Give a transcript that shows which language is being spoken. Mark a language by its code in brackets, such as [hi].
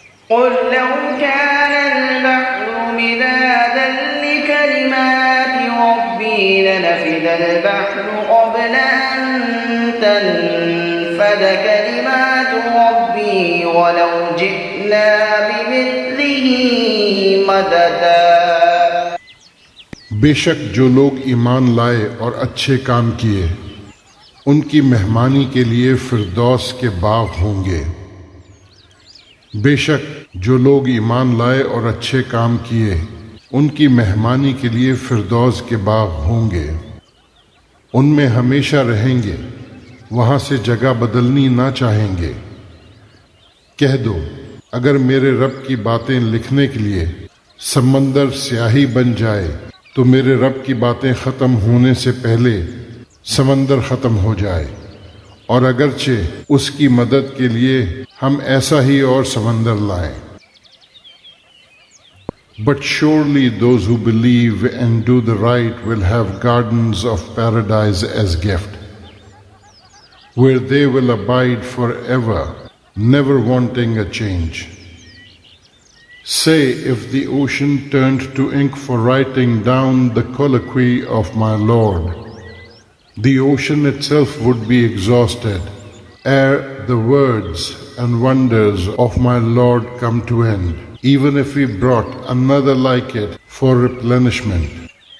[ar] قل لو كان البحر مدادا لكلمات ربي لنفد البحر قبل أن تنفد كلمات ربي ولو جئنا بمثله مددا. [ur] بے شک جو لوگ ایمان لائے اور اچھے کام کیے ان کی مہمانی کے لیے فردوس کے باغ ہوں گے. بے شک جو لوگ ایمان لائے اور اچھے کام کیے ان کی مہمانی کے لیے فردوس کے باغ ہوں گے. ان میں ہمیشہ رہیں گے، وہاں سے جگہ بدلنی نہ چاہیں گے. کہہ دو اگر میرے رب کی باتیں لکھنے کے لیے سمندر سیاہی بن جائے تو میرے رب کی باتیں ختم ہونے سے پہلے سمندر ختم ہو جائے، اور اگرچہ اس کی مدد کے لیے ہم ایسا ہی اور سمندر لائیں. [en] But surely those who believe and do the right will have gardens of paradise as gift, where they will abide forever, never wanting a change. Say, if the ocean turned to ink for writing down the colloquy of my Lord, the ocean itself would be exhausted ere the words and wonders of my Lord come to end. Even if we brought another like it for replenishment,